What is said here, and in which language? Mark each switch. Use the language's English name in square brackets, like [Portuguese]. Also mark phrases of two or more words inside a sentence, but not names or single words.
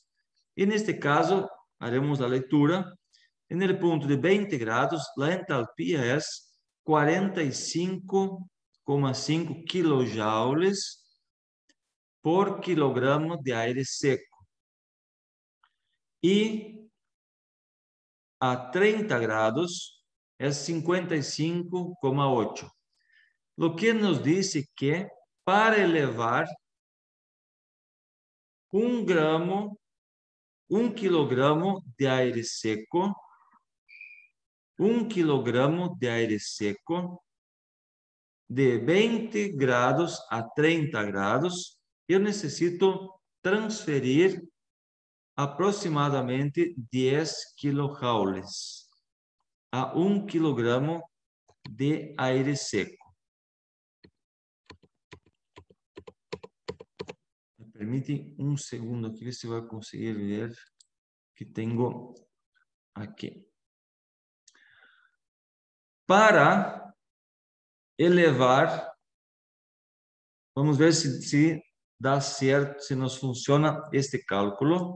[Portuguese] E neste caso, haremos a leitura. No ponto de 20 graus, a entalpia é 45,5 quilojoules por [Spanish] quilogramo de aire seco. [Portuguese] E a 30 graus é 55,8. O que nos diz que para elevar 1 [Spanish] quilogramo de aire seco, [Portuguese] 1 [Spanish] quilogramo de aire seco, [Portuguese] de 20 graus a 30 graus, eu necessito transferir aproximadamente 10 kilojoules a 1 [Spanish] quilogramo de aire seco. [Portuguese] Me permite um segundo aqui, ver se vai conseguir ver que tenho aqui. Para elevar, vamos ver se dá certo, se nos funciona este cálculo.